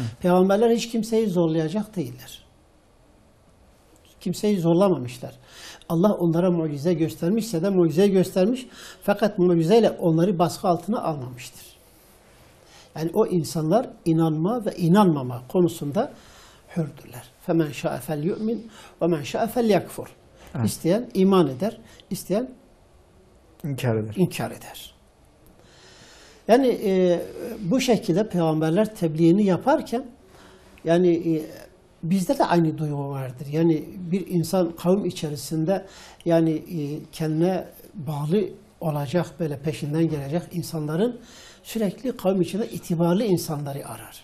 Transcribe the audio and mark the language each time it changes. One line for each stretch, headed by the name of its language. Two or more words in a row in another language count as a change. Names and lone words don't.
Turkish: Peygamberler hiç kimseyi zorlayacak değiller. Kimseyi zorlamamışlar. Allah onlara mucize göstermişse de mucize göstermiş, fakat mucizeyle onları baskı altına almamıştır. Yani o insanlar inanma ve inanmama konusunda hürdürler.
Arabic: فَمَنْ شَاءَ فَلْيُؤْمِنْ وَمَنْ شَاءَ فَلْيَكْفُرْ.
Turkish: İsteyen iman eder, isteyen inkar eder. Yani bu şekilde peygamberler tebliğini yaparken yani bizde de aynı duygu vardır. Yani bir insan kavim içerisinde yani kendine bağlı olacak, böyle peşinden gelecek insanların sürekli kavim içinde itibarlı insanları arar.